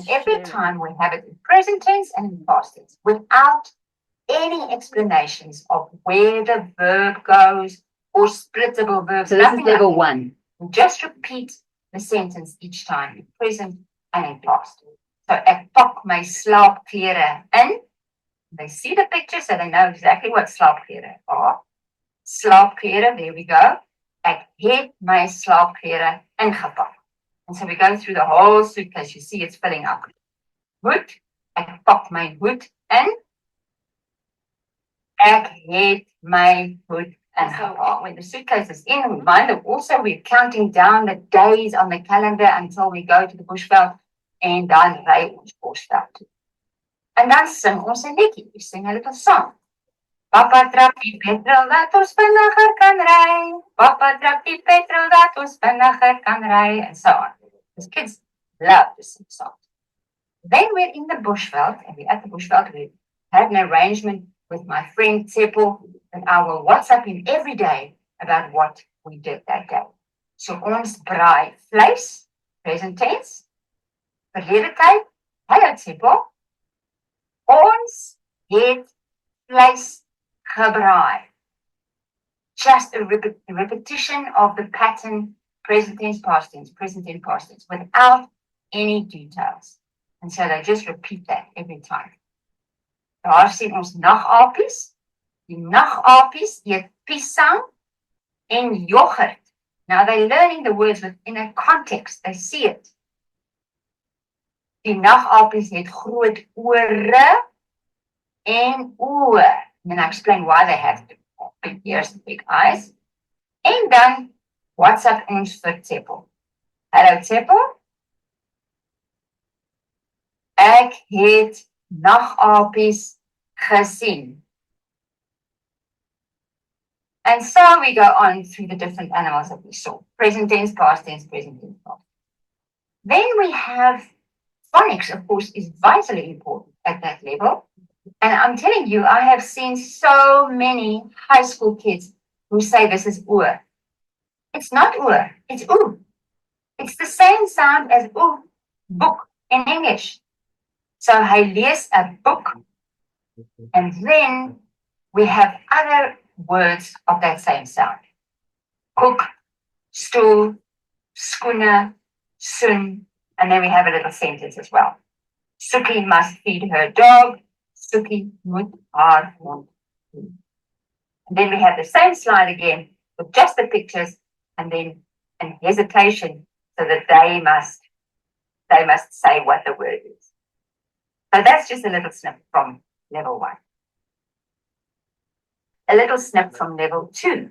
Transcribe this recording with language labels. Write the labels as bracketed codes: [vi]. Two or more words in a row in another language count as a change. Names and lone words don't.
[en] And every time we have it in present tense and in past tense without any explanations of where the verb goes or splittable verbs. So this is nothing level like 1. that. Just repeat the sentence each time in present and in past. [af] So ek pak my slaapklere in. [en] They see the picture, so they know exactly what slaapklere are. Slaapklere, there we go. [af] Ek het my slaapklere ingepak. [en] And so we go through the whole suitcase. You see it's filling up. [af] Hoed, ek pak my hoed in. Ek het my hoed ingepak. [en] When the suitcase is in, we mind that also we're counting down the days on the calendar until we go to the bushveld and [af] dan ry ons bushveld toe. En dan sing ons 'n liedjie. [en] We sing a little song. [af] Papa trap die petrol dat ons vinniger kan ry. Papa trap die petrol dat ons vinniger kan ry. [en] And so on. Because kids love to sing songs. Then we're in the bushveld, and we're at the bushveld. We had an arrangement with my friend Tsepo that I will WhatsApp him every day about what we did that day. [af] So ons braai vleis, [en] present tense, [af] verlede tyd. Hallo Tsepo. Ons het vleis gebraai. [en] Just a repetition of the pattern, present tense, past tense, present tense, past tense, without any details. And so they just repeat that every time. [af] Daar sien ons nagapies. Die nagapies eet piesang en yoghurt. [en] Now they're learning the words within a context. They see it. [af] Die nagapies het groot ore en oë. [en] And I explain why they have big ears and big eyes. [af] En dan WhatsApp ons vir Tsepo. Hallo Tsepo. Ek het nagapies gesien. [en] And so we go on through the different animals that we saw. Present tense, past tense, present tense, past. Then we have phonics, of course, is vitally important at that level. And I'm telling you, I have seen so many high school kids who say this is oor. It's not oor, it's oo. It's the same sound as oo, book in English. So [af] hy lees [en] a book, and then we have other words of that same sound. Cook, stool, skoene, soon, and then we have a little sentence as well. Suki must feed her dog. [af] Suki moet haar hond feed. [en] And then we have the same slide again with just the pictures and then an hesitation so that they must say what the word is. So that's just a little snip from level 1. A little snip from level 2.